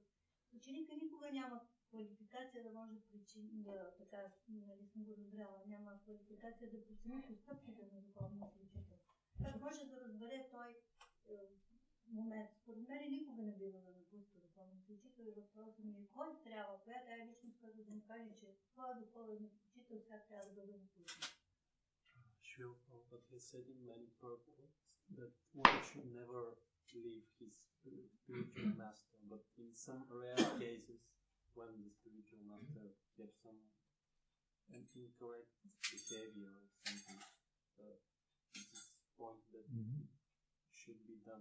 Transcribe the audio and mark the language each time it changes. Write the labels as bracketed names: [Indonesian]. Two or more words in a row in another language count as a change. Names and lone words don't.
[Bulgarian] Ученика никога няма квалификация да може така, нали съм го разбрала, няма квалификация да прецени постъпките на духовния учител. Как може да разбере той момент? Според мен никога не бива да напуска духовния учител и въпросът ми е кой трябва, коя тая личност, която да му каже, че това духовен учител сега трябва да бъде напуснат. [English] Sure, but he said in many purports that one should never leave his spiritual master, but in some rare cases, when the spiritual master gets some incorrect behavior or something, this is point that should be done.